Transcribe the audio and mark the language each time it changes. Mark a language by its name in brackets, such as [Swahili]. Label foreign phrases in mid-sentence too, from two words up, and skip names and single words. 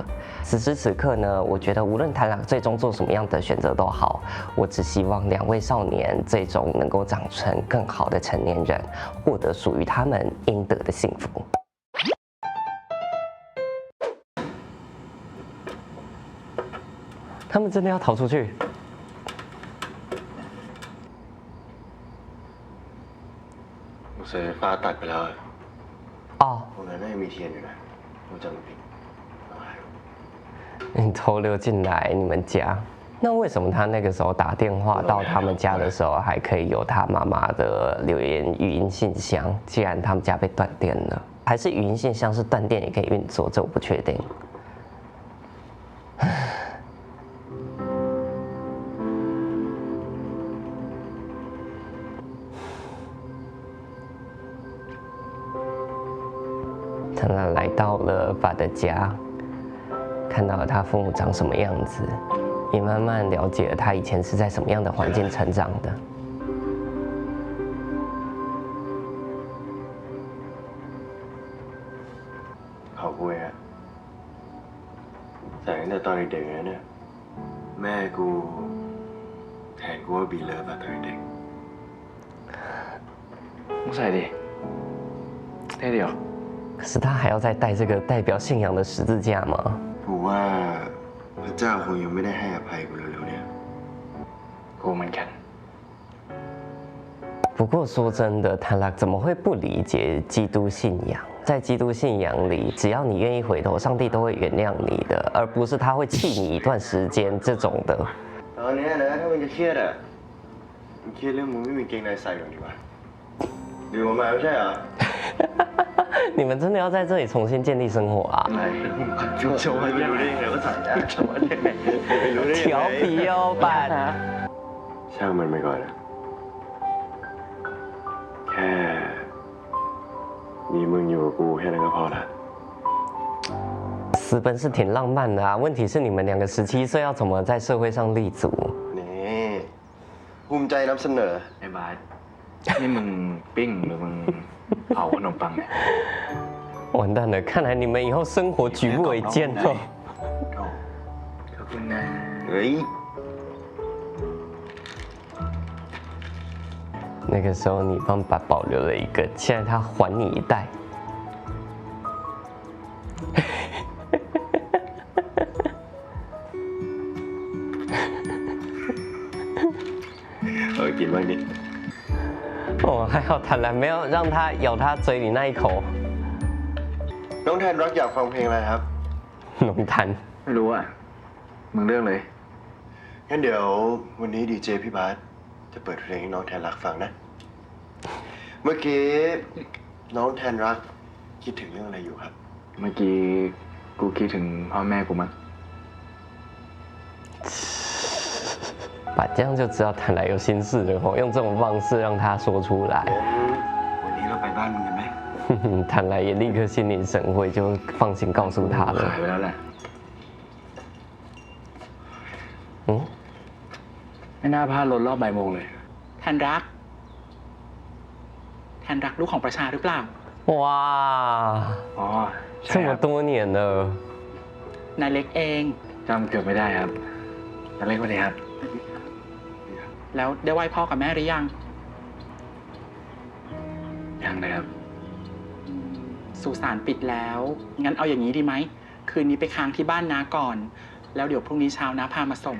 [Chinese] 此时此刻呢，我觉得无论谭朗最终做什么样的选择都好，我只希望2位少年最终能够长成更好的成年人，获得属于他们应得的幸福。他们真的要逃出去？ [Thai] สงสัยฟ้าตัดไปแล้ว [Chinese] 哦， [Thai] ตรงนั้นน่าจะมีเทียนอยู่นะ我จำไม่ผิด [Chinese] 你偷溜进来你们家，那为什么他那个时候打电话到他们家的时候，还可以有他妈妈的留言语音信箱？既然他们家被断电了，还是语音信箱是断电也可以运作？这我不确定。谭朗来到了爸的家，看到了他父母长什么样子，也慢慢了解了他以前是在什么样的环境成长的。 [Thai] เขาคุยอะแต่ตั้งแต่ตอนเด็กๆเนี่ยแม่กูแทนกูว่าบีเลิฟอะตอนเด็กมึงใส่ดิเท่เดียว [Chinese] 可是他还要再带这个代表信仰的十字架吗？ [Thai] กูว่าพระเจ้าคงยังไม่ได้ให้อภัยกูเร็วๆเนี่ยกูเหมือนกัน [Chinese] 不过说真的，谭朗怎么会不理解基督信仰？在基督信仰里，只要你愿意回头，上帝都会原谅你的，而不是他会气你一段时间这种的。 [Thai] ตอนนี้นะถ้ามึงจะเครียดอะมึงเครียดเรื่องมึงไม่มีเกงในใส่ก่อนดีกว่าดื่มมาไม่ใช่เหรอ [Chinese] 你们真的要在这里重新建立生活啊？ [Thai] 就ไม่รู้ได้ยังไงว่าใส่ได้ไม่รู้ได้ยังไง [Chinese] 调皮哦，板。 [Thai] ช่างมันไปก่อนนะแค่มีมึงอยู่กับกูแค่นั้นก็พอละ [Chinese] 私奔是挺浪漫的啊，问题是你们2个17岁要怎么在社会上立足？ [Thai] นี่ภูมิใจนำเสนอไอ้บาสนี่มึงปิ้งหรือมึงเผาขนมปังเนี่ย [Chinese] 完蛋了，看来你们以后生活举步维艰哦。 [Thai] ขอบคุณนะเฮ้ย [Chinese] 那个时候你帮爸保留了一个，现在他还你一袋。 [Thai] กินบ้างดิ [Chinese] 哦，还好谭兰没有让他咬他嘴里那一口。 [Thai] น้องแทนรักอยากฟังเพลงอะไรครับ [Chinese] 龙潭 [Thai] ไม่รู้อ่ะมึงเลือกเลยงั้นเดี๋ยววันนี้ดีเจพี่บาสจะเปิดเพลงให้น้องแทนรักฟังนะเมื่อกี้น้องแทนรักคิดถึงเรื่องอะไรอยู่ครับเมื่อกี้กูคิดถึงพ่อแม่กูมั้ง [Chinese] 把这样就知道谭来有心事了吼，用这种方式让他说出来。 [Thai] วันนี้เราไปบ้านมึงกันไหม [Chinese] 谭来也立刻心领神会，就放心告诉他了。 [Thai] หายไปแล้วแหละไม่น่าพลาดรถรอบบ่ายโมงเลย แทนรักลูกของประชาหรือเปล่า [Chinese] 哇， [Thai] อ๋อ [Chinese] 这么多年了， [Thai] นายเล็กเอง จำเกือบไม่ได้ครับนั่นเล็กวันนี้ครับ แล้วได้ไหว้พ่อกับแม่หรือยัง ยังเลยครับ สุสานปิดแล้วงั้นเอาอย่างนี้ดีไหมคืนนี้ไปค้างที่บ้านน้าก่อนแล้วเดี๋ยวพรุ่งนี้เช้าน้าพามาส่ง